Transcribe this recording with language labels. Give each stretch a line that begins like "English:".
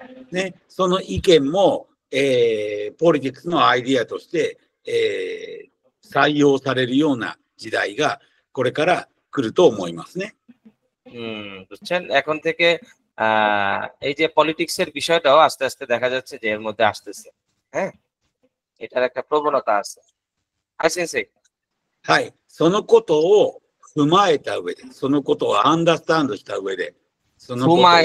Japanese: ね、その意見も、ポリティクスのアイディアとして、採用されるような時代がこれから来ると思いますね。
Bangla: বুঝছেন? এখন থেকে এই যে পলিটিক্স এর বিষয়টাও আস্তে আস্তে দেখা যাচ্ছে যে এর মধ্যে আসতেছে। হ্যাঁ, এটার একটা প্রবণতা আছে।
Japanese: হাই সেন্সেই। はい、そのことを踏まえた上で、そのことをアンダースタンドした上で、そのことを